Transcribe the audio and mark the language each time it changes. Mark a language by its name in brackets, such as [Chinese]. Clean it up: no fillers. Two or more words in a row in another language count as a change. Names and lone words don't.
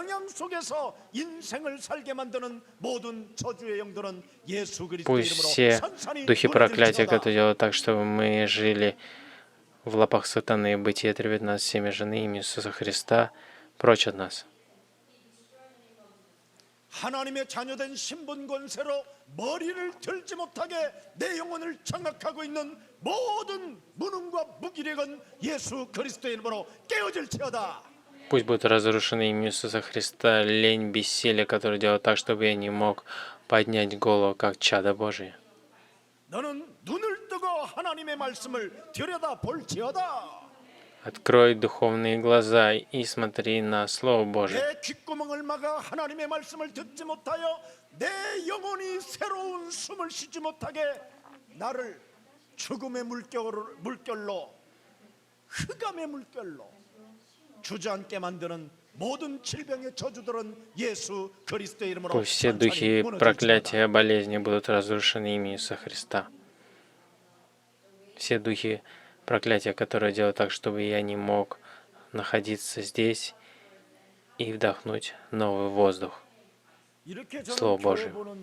[Russian] Пусть все духи проклятия, которые делают так, чтобы мы жили в лапах сатаны, бытие 19:7 жены имени Иисуса Христа, прочь от нас. [Korean] 하나님의 자녀된 신분 권세로 머리를 들지 못하게 내 영혼을 장악하고 있는 모든 무능과 무기력은 예수 그리스도의 이름으로 깨어질지어다. [Russian] Пусть будут разрушены именем Иисуса Христа лень, бессилие, которые делают так, чтобы я не мог поднять голову, как чадо Божие. [Korean] 너는 눈을 뜨고 하나님의 말씀을 들여다 볼지어다. [Russian] Открой духовные глаза и смотри на Слово Божие. [Korean] 내 귓구멍을 막아 하나님의 말씀을 듣지 못하여 내 영혼이 새로운 숨을 쉬지 못하게 나를 죽음의 물결로 흑암의 물결로 주저앉게 만드는 모든 질병의 저주들은 예수 그리스도의 이름으로 [Russian] Пусть все духи проклятия, болезни будут разрушены именем Иисуса Христа. Все духи проклятия, которые делают так, чтобы я не мог находиться здесь и вдохнуть новый воздух. Слово Божие.